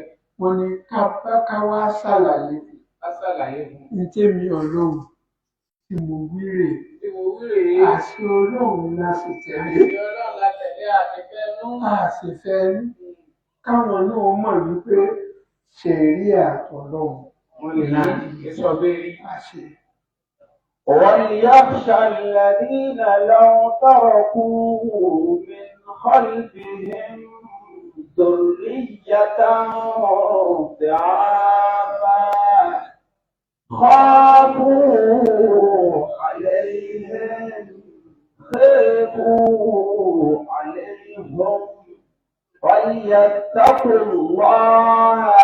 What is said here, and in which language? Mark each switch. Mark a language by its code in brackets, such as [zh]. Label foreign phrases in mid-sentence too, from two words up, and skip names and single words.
[yo] Wọ́n ní ká wá ṣàlàyé ní tèmi Ọlọ́run tí mo wí rèé. Àṣẹ Ọlọ́run la sì tẹ̀lé. A sì fẹ́ ní káwọn náà mọ̀ wípé ṣẹ̀ríà Ọlọ́run [ar] وليخشى الذين لو تركوا من خلفهم ذرية ضعافا خافوا عليهم فليتقوا الله